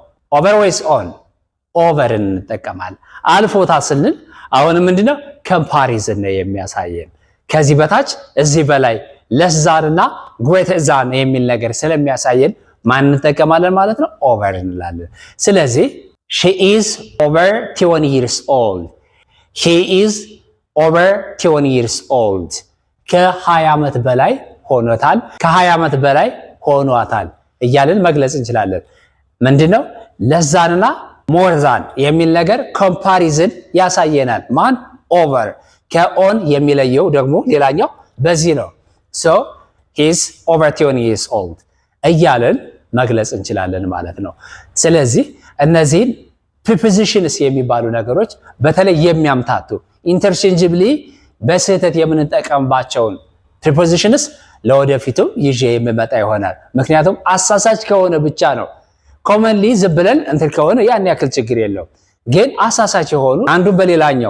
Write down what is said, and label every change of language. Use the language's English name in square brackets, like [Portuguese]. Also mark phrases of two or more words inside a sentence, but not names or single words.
[Amharic] over እንጠቀማለን አልፎታል ስንል አሁን ምንድነው ኮምፓሪዝን ነው የሚያሳየን ከዚህ በታች እዚህ በላይ [English] less than [Amharic] እና [English] greater than [Amharic] የሚል ነገር ስለሚያሳየን ማን እንጠቀማለን ማለት ነው over እንላለን ስለዚህ [English] she is over 20 years old he is over 20 years old [Amharic] ከ20 ዓመት በላይ ሆኖታል ከ20 ዓመት በላይ ሆኗታል እያልን መግለጽ እንችላለን ምንድነው [English] less than [Amharic] እና [English] more than [Amharic] የሚል ነገር ኮምፓሪዝን ያሳየናል ማን over ከon የሚለየው ደግሞ ሌላኛው በዚህ ነው [English] so he is over 20 years old [Amharic] እያልን መግለጽ እንችላለን ማለት ነው ስለዚህ እነዚህን prepositions የሚባሉ ነገሮች በተለይ የሚያምታቱ interchangeably በስህተት የምንጠቀምባቸውን prepositions ለወደፊቱ ይዤ የምመጣ ይሆናል ምክንያቱም አሳሳች ከሆነ ብቻ ነው commonly ዝብለን እንትን ከሆነ ያን ያክል ችግር የለው ግን አሳሳች የሆኑ አንዱ በሌላኛው